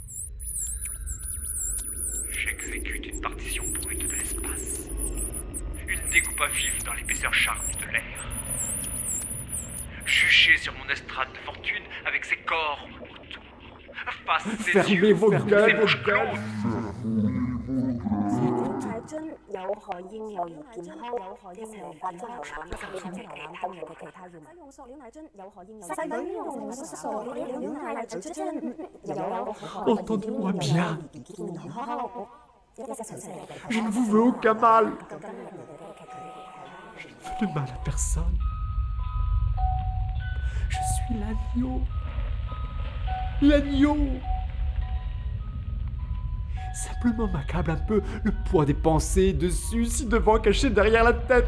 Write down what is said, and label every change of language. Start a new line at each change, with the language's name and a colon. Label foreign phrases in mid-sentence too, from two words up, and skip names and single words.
French: J'exécute une partition brute de l'espace. Une découpe à vif dans l'épaisseur charnue de l'air. Juché sur mon estrade de fortune avec ses corps autour. Face ses Fermez yeux, vos ses gueules, bouches closes.
Cantonese: 係樽有害嬰幼兒健康，有害嬰幼兒健康，使用塑料奶樽有害嬰幼兒。細女用塑料奶樽有害
French: Entendez-moi bien,
Cantonese: 健康。
French: je ne vous veux aucun mal. Je ne veux de mal à personne. Je suis l'agneau. L'agneau. Simplement m'accable un peu le poids des pensées dessus, si devant caché derrière la tête.